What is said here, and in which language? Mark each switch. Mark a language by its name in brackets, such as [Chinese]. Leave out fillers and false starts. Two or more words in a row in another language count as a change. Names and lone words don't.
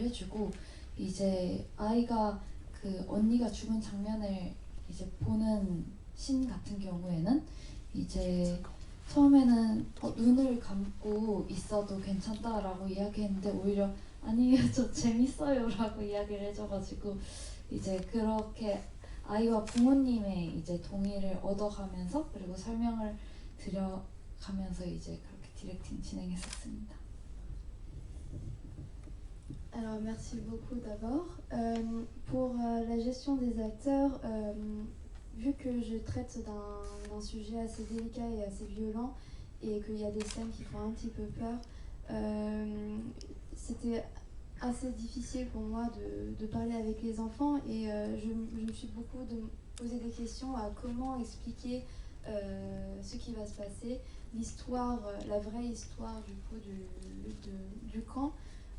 [Korean] 해주고 이제 아이가 그 언니가 죽은 장면을 이제 보는 씬 같은 경우에는 이제 처음에는 눈을 감고 있어도 괜찮다라고 이야기했는데 오히려 아니요 저 재밌어요 라고 이야기를 해줘가지고 이제 그렇게 아이와 부모님의 이제 동의를 얻어가면서 그리고 설명을 드려가면서 이제 그렇게 디렉팅 진행했었습니다. [French] Alors merci beaucoup d'abord. Pour la gestion des acteurs, vu que je traite d'un sujet assez délicat et assez violent et qu'il y a des scènes qui font un petit peu peur, c'était assez difficile pour moi de parler avec les enfants et je me suis beaucoup posé des questions à comment expliquer ce qui va se passer, l'histoire, la vraie histoire du coup du camp.